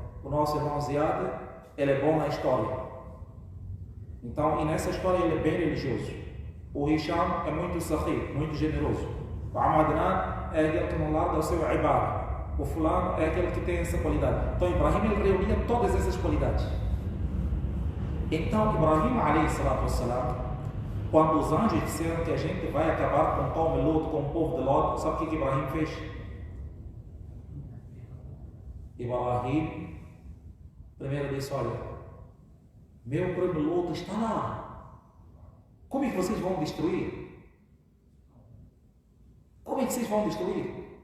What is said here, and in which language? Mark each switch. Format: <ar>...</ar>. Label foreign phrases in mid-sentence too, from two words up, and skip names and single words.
<pt>O nosso irmão Ziad, ele é bom na história. Então, e nessa história ele é bem religioso. O Hisham é muito sahih, muito generoso. O Amadnan é aquele que não larga o seu ibad. O fulano é aquele que tem essa qualidade. Então, Ibrahim ele reunia todas essas qualidades. Então,</pt> <ar>إبراهيم عليه الصلاة والسلام,</ar> <pt>quando os anjos disseram que a gente vai acabar com o</pt> <ar>قوم لوط,</ar> <pt>com o povo de Lot, sabe o que Ibrahim fez? Ibrahim primeiro disse: olha, meu primo Lot está lá. Como é que vocês vão destruir? Como é que vocês vão destruir?</pt>